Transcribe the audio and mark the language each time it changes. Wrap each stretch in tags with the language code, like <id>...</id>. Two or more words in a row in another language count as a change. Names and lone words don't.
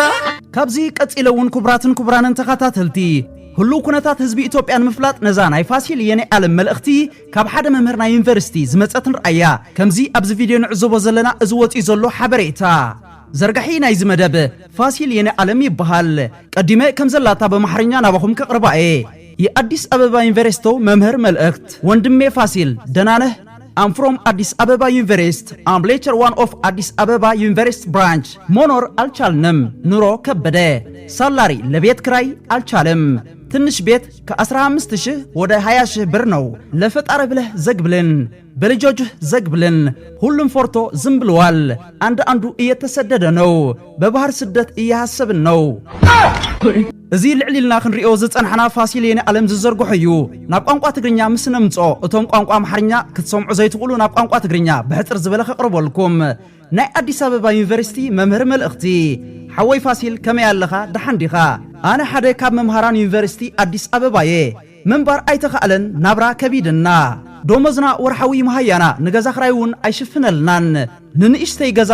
<ti>ካብዚ ቀጺለውን ክቡራትን ክቡራንን ተኸታተልቲ ሁሉ ኩነታት ህዝቢ ኢትዮጵያን ምፍላጥ ነዛ ናይ ፋሲል የኔ ዓለም መልእኽቲ ካብ ሓደ መምህር ናይ ዩኒቨርሲቲ ዝመጸትን ረኣያ ከምዚ ኣብዚ ቪድዮ ንዕዘቦ ዘለና እዚ ወፂ ዘሎ ሓበሬታ ዘርጋሒ ናይ ዝመደብ ፋሲል የኔ ዓለም ይበሃል ቀዲመ ከም ዘላታ በማሕርኛ ናባኹም ከቕርባኤ</ti> <am>የአዲስ አበባ ዩኒቨርሲቲ መምህር መልእክት ወንድሜ ፋሲል ደናነህ</am> <en>I'm from Addis Ababa University. I'm lecturer one of Addis Ababa University branch.</en> <am>መኖር አልቻልንም ኑሮ ከበደ ሳላሪ ለቤት ክራይ አልቻለም ትንሽ ቤት ከ15000 ወደ 20000 ብር ነው ለፈጣሪ ብለህ ዘግብልን በልጆችህ ዘግብልን ሁሉም ፎርቶ ዝም ብለዋል አንዱ እየተሰደደ ነው በባህር ስደት እያሰብን ነው</am> <ti>እዚ ልዕሊልና ክንሪኦ ዝጸንሐና ፋሲል የኔ ዓለም ዝዘርግሑ እዩ ናብ ቋንቋ ትግርኛ ምስ ነምጾ እቶም ቋንቋ አምሓርኛ ክትሰምዑ ዘይትኽእሉ ናብ ቋንቋ ትግርኛ ብሕፅር ዝበለ ከቕርበልኩም ናይ አዲስ አበባ ዩኒቨርሲቲ መምህር መልእኽቲ ሓወይ ፋሲል ከመይ ኣለኻ ደሓንዲኻ ኣነ ሓደ ካብ መምሃራን ዩኒቨርሲቲ አዲስ አበባየ መንባር ኣይተኻእለን ናብራ ከቢድና ዶመዝና ወርሓዊ መሃያና ንገዛ ክራይውን ኣይሽፍነልናን ንንእሽተይ ገዛ</ti>